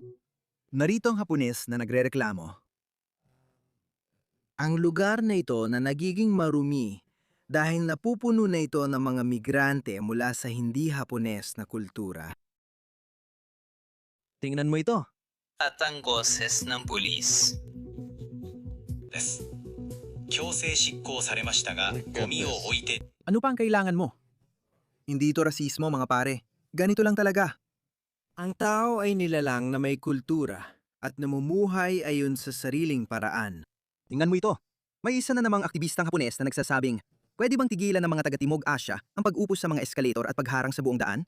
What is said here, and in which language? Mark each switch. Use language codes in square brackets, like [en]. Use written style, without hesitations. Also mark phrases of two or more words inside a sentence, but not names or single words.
[tl] Narito ang Hapones na nagrereklamo. Ang lugar na ito na nagiging marumi dahil napupuno na ito ng mga migrante mula sa hindi Hapones na kultura. Tingnan mo ito. At ang boses ng pulis. [ja] 強制執行されましたが、ゴミを置いて [tl] Ano pa ang kailangan mo? Hindi ito rasismo mga pare. Ganito lang talaga. Ang tao ay nilalang na may kultura at namumuhay ayon sa sariling paraan. Tingnan mo ito. May isa na namang aktivistang Hapones na nagsasabing, pwede bang tigilan ng mga taga-Timog Asya ang pag-upos sa mga eskalator at pagharang sa buong daan?